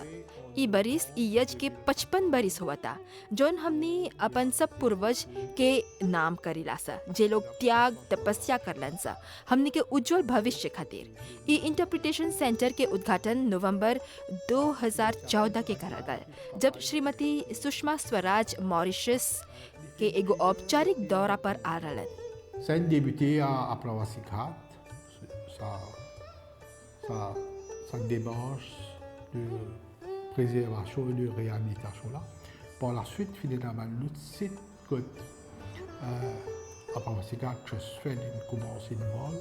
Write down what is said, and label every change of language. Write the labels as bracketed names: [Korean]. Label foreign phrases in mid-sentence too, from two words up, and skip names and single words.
[Bhojpuri] ई बरिस यज के 55 बरिस हुआ था जोन हमनी अपन सब पूर्वज के नाम करीला सा जे लोग त्याग तपस्या करलन सा हमनी के उज्जवल भविष्य खातिर। ई [English] interpretation center [Bhojpuri] के उद्घाटन नवंबर 2014 के करल गल जब श्रीमती सुषमा स्वराज मॉरिशस के एगो औपचारिक दौरा पर आ रहलन। [French] Ça a débuté à Pravasi Ghat, sa démarche de préservation et de réhabilitation là. Par la suite, finalement, l'autre site que à Pravasi Ghat Trust Fund commence une vol.